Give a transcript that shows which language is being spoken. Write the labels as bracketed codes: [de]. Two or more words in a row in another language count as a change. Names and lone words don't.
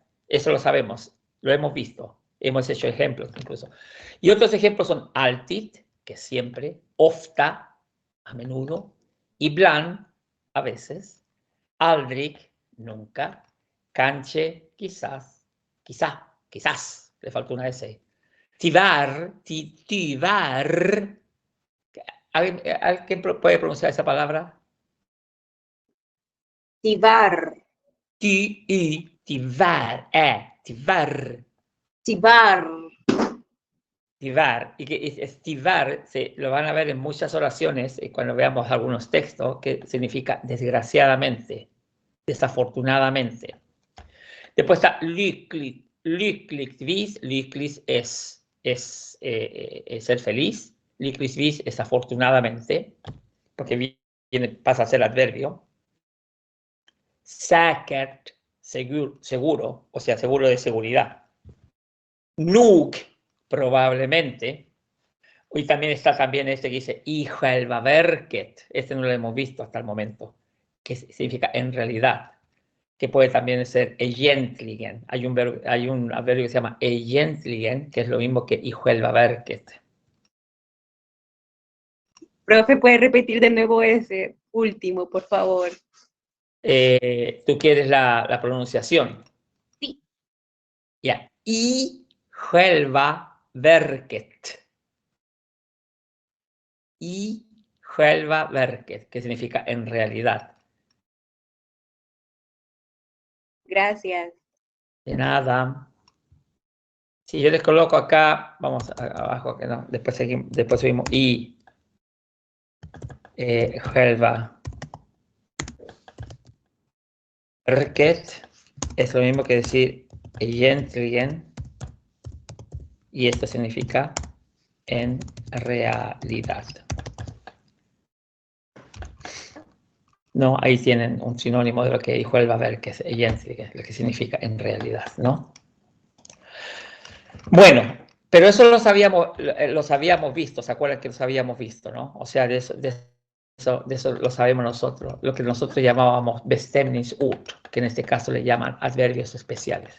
[es] Eso lo sabemos, lo hemos visto, hemos hecho ejemplos incluso. Y otros ejemplos son alltid, que siempre, ofta, a menudo, ibland, a veces, aldrig, nunca, kanske, quizás, quizás, le falta una S. [sv] Tyvärr, tyvärr. [es] ¿Alguien puede pronunciar esa palabra? [sv] Tibar. Tyvärr, tyvärr. Tibar. Tivar, [es] y que estivar lo van a ver en muchas oraciones cuando veamos algunos textos, que significa desgraciadamente, desafortunadamente. Después está lyckligtvis, lycklig es ser feliz, lyckligtvis es afortunadamente, porque pasa a ser adverbio. Säkert, seguro, o sea, seguro de seguridad. Nog, probablemente. Y también está este que dice [sv] i själva verket. [es] Este no lo hemos visto hasta el momento, que significa en realidad, que puede también ser egentligen. Hay un adverbio que se llama egentligen, que es lo mismo que [sv] i själva verket. [es] Profe, ¿puede repetir de nuevo ese último, por favor? ¿Tú quieres la pronunciación? Sí. Ya. [sv] I själva verket. I själva verket, [es] que significa en realidad. Gracias. De nada. Si yo les coloco acá, vamos abajo, que no, después subimos [sv] i själva verket [es] es lo mismo que decir egentligen, y esto significa en realidad. No, ahí tienen un sinónimo de lo que [sv] själva verket, [es] egentligen, lo que significa en realidad, ¿no? Bueno, pero eso los habíamos visto, ¿se acuerdan que los habíamos visto, no? O sea, de eso lo sabemos nosotros, lo que nosotros llamábamos Bestemningsort, que en este caso le llaman adverbios especiales.